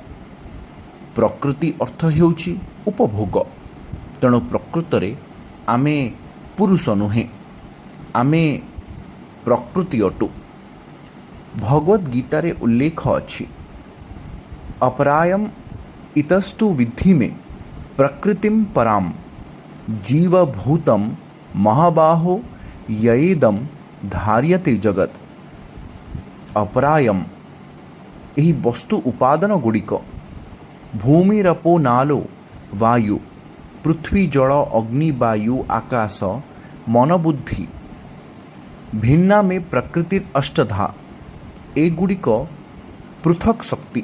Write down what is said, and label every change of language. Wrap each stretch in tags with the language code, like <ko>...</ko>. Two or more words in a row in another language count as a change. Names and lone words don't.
<or>ପ୍ରକୃତି ଅର୍ଥ ହେଉଛି ଉପଭୋଗ। ତେଣୁ ପ୍ରକୃତରେ ଆମେ ପୁରୁଷ ନୁହେଁ, ଆମେ ପ୍ରକୃତି ଅଟୁ। ଭଗବଦ୍ ଗୀତାରେ ଉଲ୍ଲେଖ ଅଛି,</or> <sa>ଅପରାୟମ୍ ଇତସ୍ତୁ ବିଦ୍ଧି ମେ प्रकृतिं परां जीवभूतं महाबाहो यएदं धार्यते जगत अपरायम।</sa> <or>ଏହି ବସ୍ତୁ ଉପାଦାନ ଗୁଡ଼ିକ</or> <sa>ଭୂମିରପୋ ନାଲୋ ବାୟୁ</sa> <or>ପୃଥ୍ୱୀ ଜଳ ଅଗ୍ନି ବାୟୁ ଆକାଶ ମନ ବୁଦ୍ଧି</or> <sa>ଭିନ୍ନା ମେ ପ୍ରକୃତିର ଅଷ୍ଟଧା।</sa> <or>ଏଗୁଡ଼ିକ ପୃଥକ୍ ଶକ୍ତି।</or>